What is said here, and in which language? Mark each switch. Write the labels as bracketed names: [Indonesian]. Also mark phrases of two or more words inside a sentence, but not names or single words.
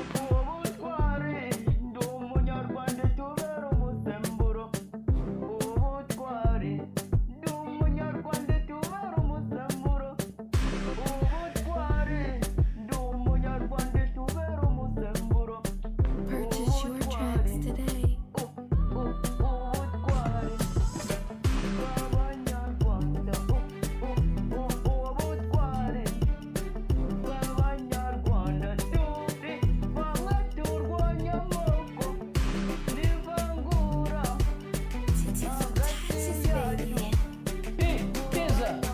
[Kinyarwanda] Ubutwari, ndi umunyarwanda tubera umusemburo. Ubutwari, ndi umunyarwanda tubera umusemburo. Ubutwari, ndi umunyarwanda, tubera umusemburo. [English] Purchase your tracks Ubutwari. today. [Kinyarwanda] U-, u-, ubutwari bw'Abanyarwanda. U-, u-, u-, ubutwari bw'Abanyarwanda. Turi bamwe turwanya amoko n'ivangura. [English] Tits and touches, baby. Hey, Keza.